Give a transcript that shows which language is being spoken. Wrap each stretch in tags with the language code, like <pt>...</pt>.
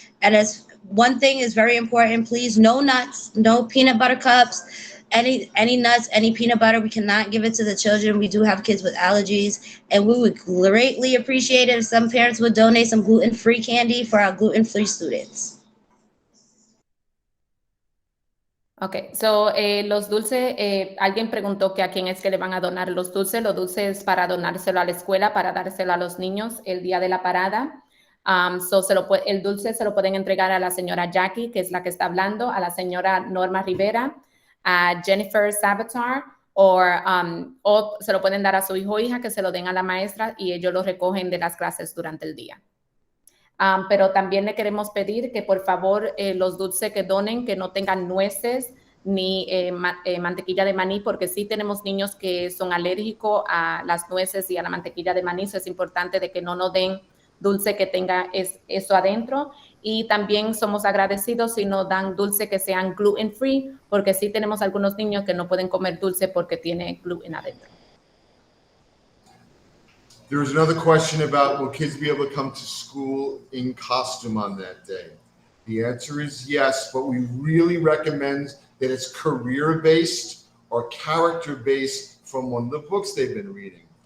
<en>And as one thing is very important, please, no nuts, no peanut butter cups, any nuts, any peanut butter. We cannot give it to the children. We do have kids with allergies, and we would greatly appreciate it if some parents would donate some gluten-free candy for our gluten-free students.</en> <es>Ok, so los dulces, alguien preguntó que a quién es que le van a donar los dulces. Los dulces es para donárselo a la escuela, para dárselo a los niños el día de la parada. El dulce se lo pueden entregar a la señora Jackie, que es la que está hablando, a la señora Norma Rivera, a Jennifer Sabatar, o se lo pueden dar a su hijo o hija, que se lo den a la maestra y ellos lo recogen de las clases durante el día. Pero también le queremos pedir que por favor los dulces que donen, que no tengan nueces ni mantequilla de maní, porque sí tenemos niños que son alérgicos a las nueces y a la mantequilla de maní. So es importante de que no nos den dulce que tenga eso adentro. Y también somos agradecidos si nos dan dulce que sean gluten free, porque sí tenemos algunos niños que no pueden comer dulce porque tiene gluten adentro.</es> <en>There was another question about will kids be able to come to school in costume on that day? The answer is yes, but we really recommend that it's career-based or character-based from one of the books they've been reading.</en>